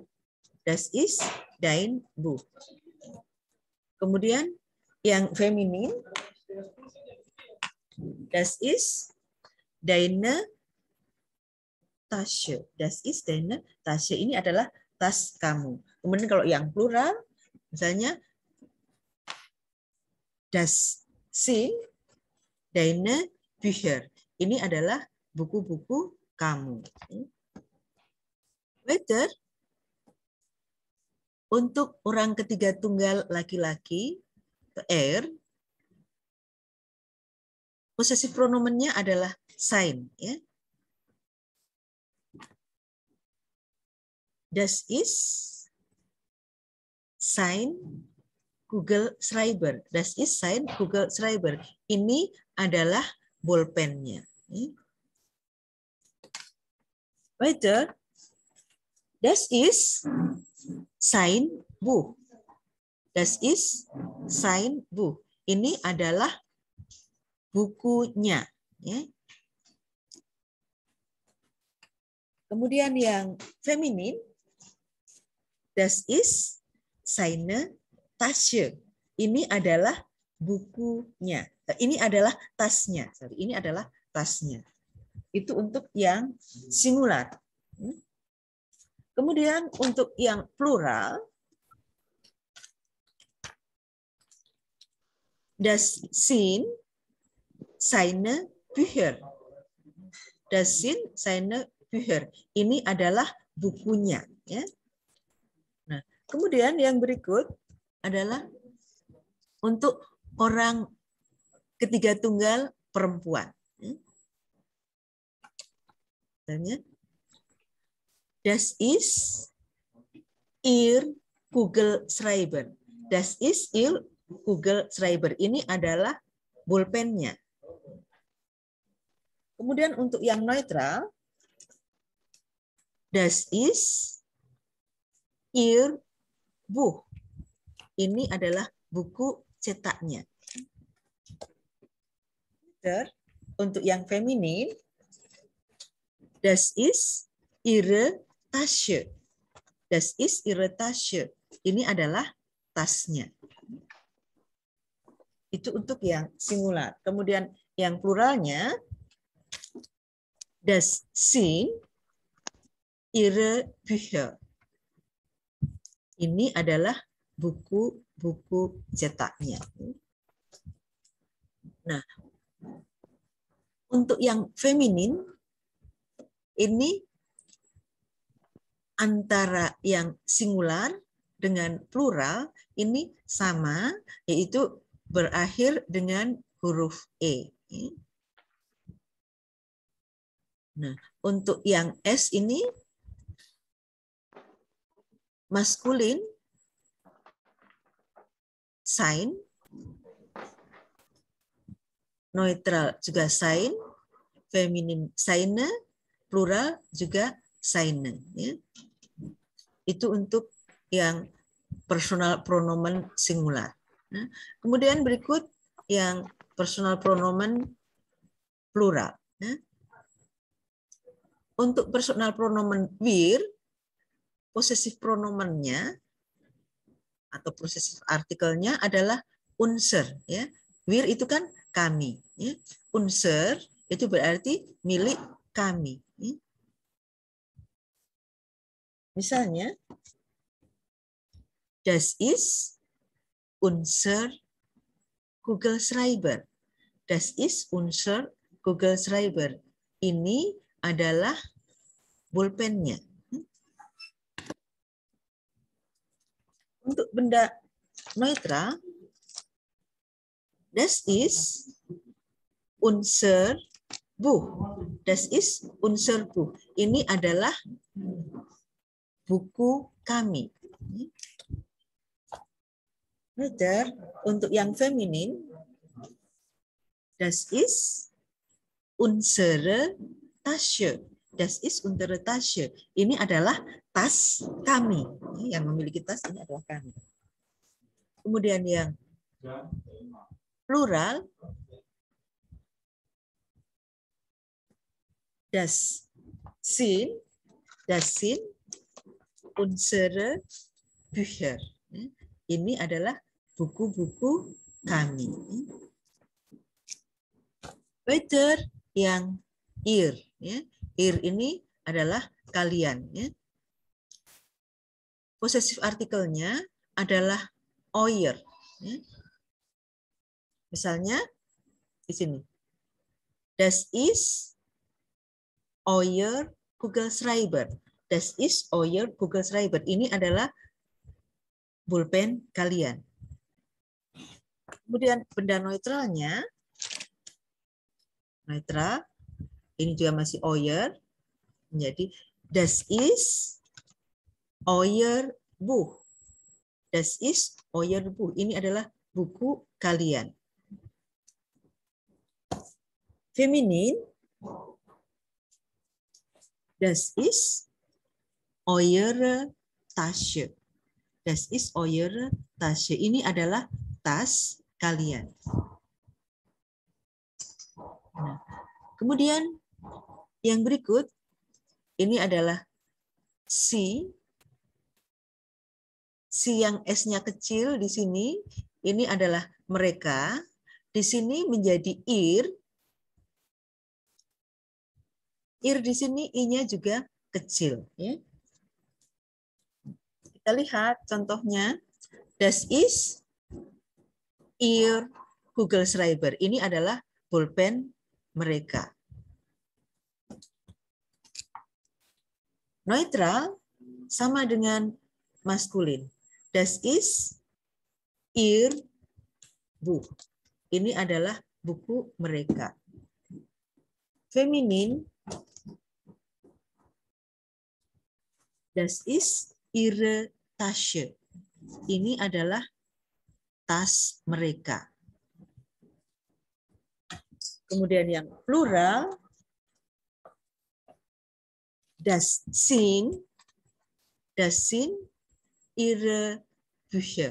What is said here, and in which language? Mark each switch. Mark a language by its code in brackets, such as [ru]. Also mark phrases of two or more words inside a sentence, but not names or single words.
[de] Das ist dein Buch. [id] Kemudian yang feminin, [de] das ist deine Tasche. Das ist deine Tasche. [id] Ini adalah tas kamu. Kemudian kalau yang plural, misalnya [de] das sind deine Bücher. [id] Ini adalah buku-buku kamu. Later, untuk orang ketiga tunggal laki-laki, posesif pronomennya adalah sein. Ya. [de] Das ist sein Google Schreiber. Das ist sein Google Schreiber. [id] Ini adalah bolpennya. [de] Weiter, das ist sein Buch. Das ist sein Buch. [id] Ini adalah bukunya. Ya. Kemudian yang feminin, [de] das ist seine Tasche. [id] Ini adalah bukunya. Ini adalah tasnya. Ini adalah tasnya. Itu untuk yang singular. Kemudian untuk yang plural, [de] das sind seine Bücher. Das sind seine Bücher. [id] Ini adalah bukunya. Ya. Nah, kemudian yang berikut adalah untuk orang ketiga tunggal perempuan. Misalnya, [de] das ist ihr Google Schreiber. Das ist ihr Google Schreiber. [id] Ini adalah bolpennya. Kemudian untuk yang neutral, [de] das ist ihr Buch. [id] Ini adalah buku cetaknya. Untuk yang feminin, [de] das ist ihre Tasche. Das ist ihre Tasche. [id] Ini adalah tasnya. Itu untuk yang singular. Kemudian yang pluralnya, [de] das sind ihre Bücher. [id] Ini adalah buku-buku cetaknya. Nah, untuk yang feminin, ini antara yang singular dengan plural ini sama, yaitu berakhir dengan huruf E. Nah, untuk yang S ini maskulin, sein, neutral juga sein, feminin seine, plural juga seine. Ya. Itu untuk yang personal pronomen singular. Nah, kemudian berikut yang personal pronomen plural. Nah, untuk personal pronomen wir, possessive pronomennya atau possessive artikelnya adalah unser. Ya. Wir itu kan kami. Ya. Unser itu berarti milik kami. Ya. Misalnya, [de] das ist unser Kugelschreiber. Das ist unser Kugelschreiber. [id] Ini adalah pulpennya. Untuk benda neutral, [de] das ist unser Buch. Das ist unser Buch. [id] Ini adalah buku kami. Neutral untuk yang feminin, [de] das ist unsere Tasche. Das ist unsere Tasche. [id] Ini adalah tas kami. Yang memiliki tas ini adalah kami. Kemudian yang plural, [de] das sind unsere Bücher. [id] Ini adalah buku-buku kami. Weiter yang ihr. Ya. Ir ini adalah kalian. Ya. Possessive artikelnya adalah euer. Ya. Misalnya di sini. [de] Das ist euer Kugelschreiber. Das ist euer Kugelschreiber. [id] Ini adalah pulpen kalian. Kemudian benda neutralnya, neutral, ini juga masih euer, menjadi [de] das ist euer Buch. Das ist euer Buch. [id] Ini adalah buku kalian. Feminin, [de] das ist eure Tasche. Das ist eure Tasche. [id] Ini adalah tas kalian. Nah, kemudian yang berikut, ini adalah si yang S-nya kecil di sini, ini adalah mereka. Di sini menjadi ir. Ir di sini I-nya juga kecil. Ya. Kita lihat contohnya. [de] Das ist ihr Kugelschreiber. [id] Ini adalah pulpen mereka. Neutral sama dengan maskulin. [de] Das ist ihr Buch. [id] Ini adalah buku mereka. Feminin, [de] das ist ihre Tasche. [id] Ini adalah tas mereka. Kemudian yang plural, [de] das sind ihre Bücher.